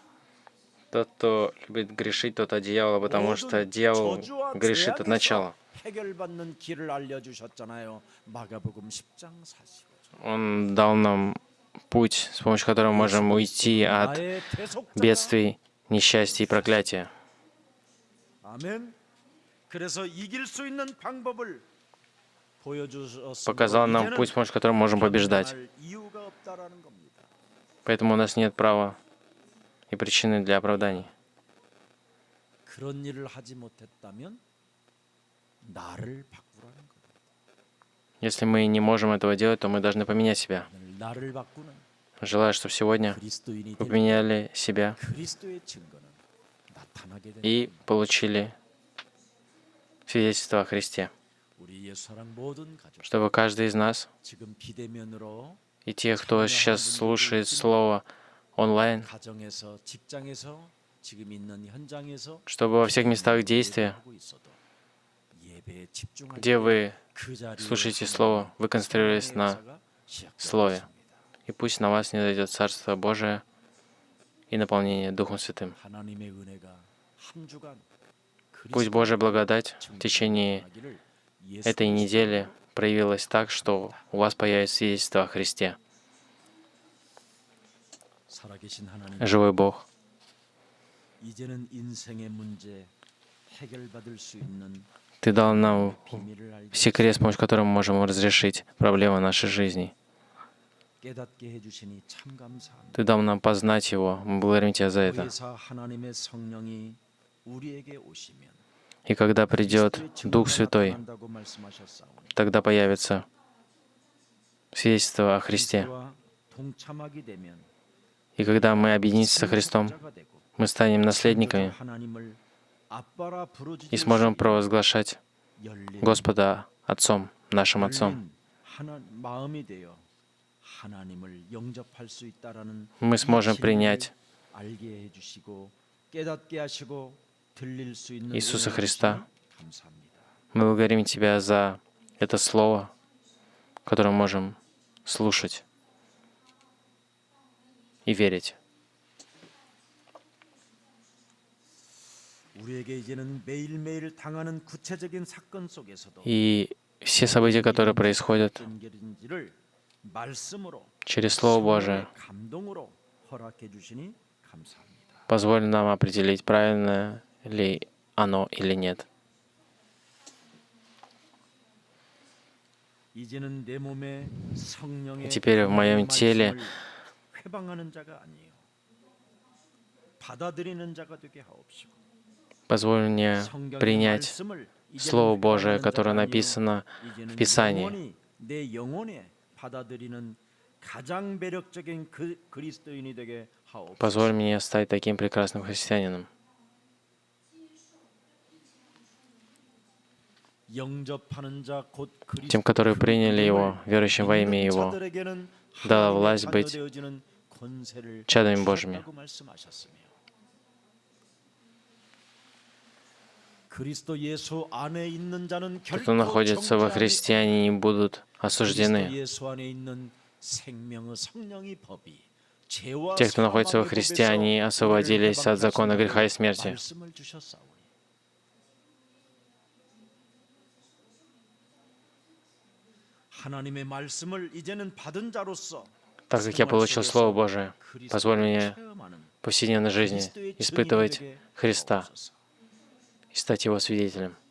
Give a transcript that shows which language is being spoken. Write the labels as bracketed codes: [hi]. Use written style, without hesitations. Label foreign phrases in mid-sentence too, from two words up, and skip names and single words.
[ru] Тот, кто любит грешить, тот от дьявола, потому что дьявол грешит от начала. [ko] 해결받는 길을 알려주셨잖아요. 마가복음 10장 45절. [ru] Он дал нам путь, с помощью которого мы можем уйти от [ko] 나의 대속자가 [ru] бедствий, несчастья и проклятия. [ko] 아멘. 그래서 이길 수 있는 방법을 보여주셨으므로 [ru] Показал нам [ko] 이제는 [ru] путь, с помощью которого можем побеждать. [ko] 변명할 이유가 없다라는 겁니다. [ru] Поэтому у нас нет права и причины для оправданий. [ko] 그런 일을 하지 못했다면 나를 바꾸라는 거예요. [ru] Если мы не можем этого делать, то мы должны поменять себя. [ko] 나를 바꾸는 [ru] Желаю, чтобы сегодня [ko] 그리스도인이 [ru] вы [ko] 될 [ru] поменяли себя [ko] 그리스도의 증거는 나타나게 되는 [ru] и [ko] 겁니다. [ru] получили свидетельство о Христе. [ko] 우리 예수사랑 모든 가족 [ru] Чтобы каждый из нас [ko] 지금 비대면으로 [ru] и тех, кто сейчас слушает Слово онлайн, [ko] 가정에서 직장에서 지금 있는 현장에서 [ru] чтобы во всех местах действия, [ko] 예배하고 있어도 예배에 집중할 [ru] где вы [ko] 그 자리에 [ru] слушаете Слово, вы концентрируетесь на [ko] 역사가 시작될 [ru] Слове. [ko] 것입니다. [ru] И пусть на вас не дойдет Царство Божие и наполнение Духом Святым. [ko] 하나님의 은혜가 한 주간 [ru] Пусть Божья благодать в течение этой недели проявилась так, что у вас появится свидетельство о Христе. [ko] 살아계신 하나님, [ru] Живой Бог, [ko] 이제는 인생의 문제 해결받을 수 있는 [ru] Ты дал нам [ko] 비밀을 알게 [ru] секрет, с помощью которого мы можем разрешить проблемы нашей жизни. [ko] 깨닫게 해주시니 참 감사합니다. [ru] Ты дал нам познать Его. Мы благодарим Тебя за это. [ko] 보혜사 하나님의 성령이 우리에게 오시면 [ru] И когда придет [ko] 그리스도의 [ru] Дух [ko] 증거가 [ru] Святой, [ko] 나타난다고 말씀하셨사오니 [ru] тогда появится свидетельство о Христе. [ko] 그리스도와 동참하게 되면 [ru] И когда мы объединимся со Христом, [ko] 자가 되고 [ru] мы станем наследниками [ko] 하나님을 아빠라 부르짖을 [ru] и сможем [ko] 수 있는 [ru] провозглашать [ko] 열린 [ru] Господа Отцом, нашим Отцом. [ko] 열린 마음이 되어 하나님을 영접할 수 있다라는 [ru] Мы сможем [ko] 이 진리를 [ru] принять [ko] 알게 해주시고 깨닫게 하시고 들릴 수 있는 [ru] Иисуса [ko] 은혜 [ru] Христа. [ko] 주시니 감사합니다. [ru] Мы благодарим Тебя за это Слово, которое мы можем слушать и верить. [ko] 우리에게 이제는 매일매일 당하는 구체적인 사건 속에서도 [ru] И все события, которые происходят [ko] 어떤 길인지를 말씀으로 [ru] через Слово Божие, [ko] 성령의 감동으로 허락해 주시니 감사합니다. [ru] позволь нам определить, правильно ли оно или нет. [ko] 이제는 내 몸에 성령의 [ru] теперь в моем теле [ko] 말씀을 회방하는 자가 아니에요. 받아들이는 자가 되게 하옵시고 [ru] Позволь мне [ko] 성경의 [ru] принять [ko] 말씀을 이제는 [ru] Слово Божие, [ko] 회방하는 [ru] которое [ko] 자가 아니요, [ru] написано [ko] 이제는 [ru] в Писании. [ko] 영원히 내 영혼에 받아들이는 가장 매력적인 그리스도인이 되게 하옵소서. [ru] Позволь мне стать таким прекрасным христианином, [ko] 영접하는 자, 곧 [ru] тем, которые приняли Его, верующим во имя Его, [ko] 자들에게는 [ru] дала [ko] 하나님의 [ru] власть [ko] 자녀 [ru] быть [ko] 되어지는 권세를 [ru] чадами Божьими. [ko] 주셨다고 말씀하셨으며 그리스도 예수 안에 있는 자는 [ru] Кто [ko] 결코 [ru] находится во [ko] 정죄함이 [ru] Христе, они не будут осуждены. Те, кто находится во Христе, они освободились от закона греха и смерти. Так как я получил Слово Божие, позволь мне в повседневной жизни испытывать Христа и стать Его свидетелем.